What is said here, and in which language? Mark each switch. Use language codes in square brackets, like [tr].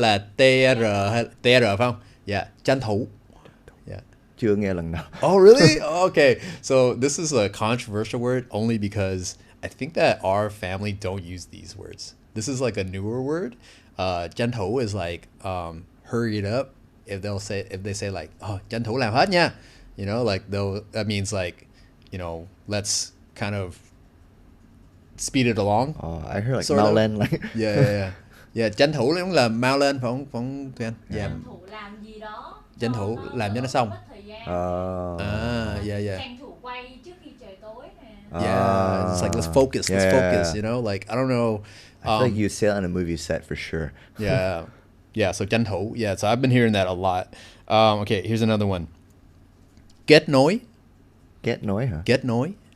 [vi] là TR phải không? [en] Yeah, [vi] tranh thủ. [en] Yeah. [vi] Chưa nghe lần nào. [en] Oh, really? Okay. So this is a controversial word only because I think that our family don't use these words. This is like a newer word. Tranh thủ is like hurry it up. If they say like, oh, [vi] tranh thủ làm hết nha. [en] You know, like that means like, you know, let's kind of speed it along. Oh, I heard like mau lên, like yeah. [vi] Tranh thủ cũng là mau lên phải không Thùy Anh? Tranh thủ làm gì đó. Tranh thủ làm cho nó xong. [en] Yeah. [vi] Tranh thủ quay trước khi trời tối nè. [en] Yeah, it's like let's focus. You know, like I don't know. I feel like you say it on a movie set for sure. Yeah. So tranh thủ. Yeah, so I've been hearing that a lot. Okay, here's another one. Get nối. Get nối, huh? Get nối.